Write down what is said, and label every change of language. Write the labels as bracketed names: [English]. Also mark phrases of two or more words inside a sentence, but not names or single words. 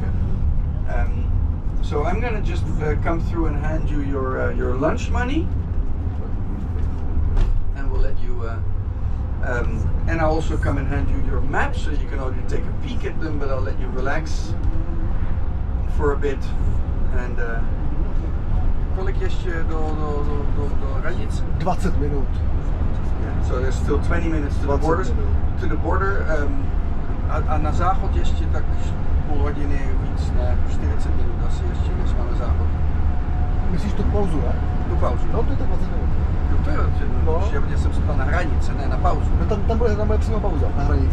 [English] So I'm gonna just come through and hand you your lunch money, and we'll let you. And I'll also come and hand you your maps, so you can already take a peek at them, but I'll let you relax for a bit. [Czech] And kolik ještě do hranic? 20 minut. [English] Yeah, so there's still 20 minutes to the border. [Czech] A na záchod ještě tak půl hodiny víc, ne, 40 minut asi ještě, než máme záchod. Myslíš tu pauzu, ne? Tu pauzu. No, to je tak 20 minut. To je já jsem se ptal na hranice, ne na pauzu. No tam bude přímo pauza, na hranici.